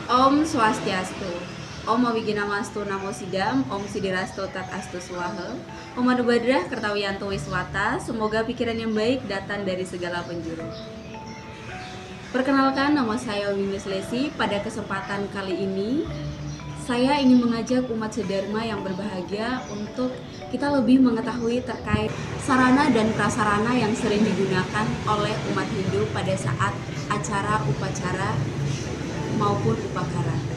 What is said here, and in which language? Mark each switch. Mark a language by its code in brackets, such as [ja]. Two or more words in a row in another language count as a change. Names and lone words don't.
[sa] Om Swastiastu. Om Awiginamostu Namo Sidam, Om Sidirastu Tat Astu Swaha, Om Anubadrah Kertawiyanto Wiswata, [id] semoga pikiran yang baik datang dari segala penjuru. Perkenalkan, nama saya Windy Slesi. Pada kesempatan kali ini, saya ingin mengajak umat sedharma yang berbahagia untuk kita lebih mengetahui terkait sarana dan prasarana yang sering digunakan oleh umat Hindu pada saat acara upacara maupun upakara.